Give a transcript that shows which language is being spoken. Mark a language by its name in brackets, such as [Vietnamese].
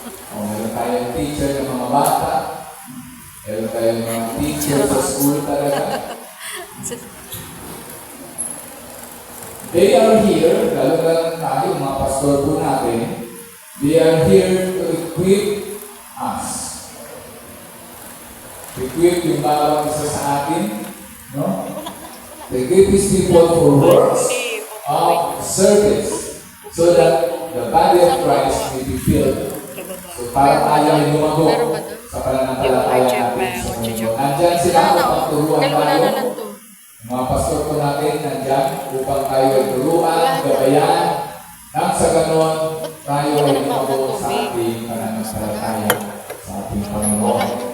[Filipino] Meron tayong teacher ng mga bata. Meron tayong mga teacher sa school talaga. [English] They are here, [Filipino] lalo na tayo, mga pastor po natin, [English] they are here to equip us. Equip [Filipino] yung bawat isa sa atin, [English] no? To equip His people for works of service so that the body of Christ may be filled. [Filipino] So para tayo ay lumago sa pananampalataya natin sa mundo. Nandyan sila upang turuan tayo. Mga pastor po natin nandyan upang tayo ay turuan, gabayan, nang sa ganon tayo ay lumago sa ating pananampalataya sa ating Panginoon.